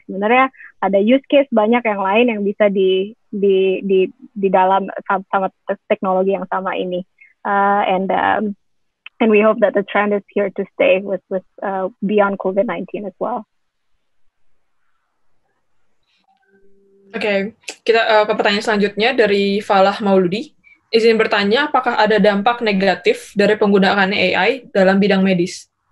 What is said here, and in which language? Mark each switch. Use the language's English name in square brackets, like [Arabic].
[Indonesian] Sebenarnya ada use case banyak yang lain yang bisa di dalam sama teknologi yang sama ini. [English] And we hope that the trend is here to stay with beyond COVID-19 as well. [Indonesian] Oke, kita ke pertanyaan selanjutnya dari Falah Mauludi. Izin bertanya, apakah ada dampak negatif dari penggunaan AI dalam bidang medis?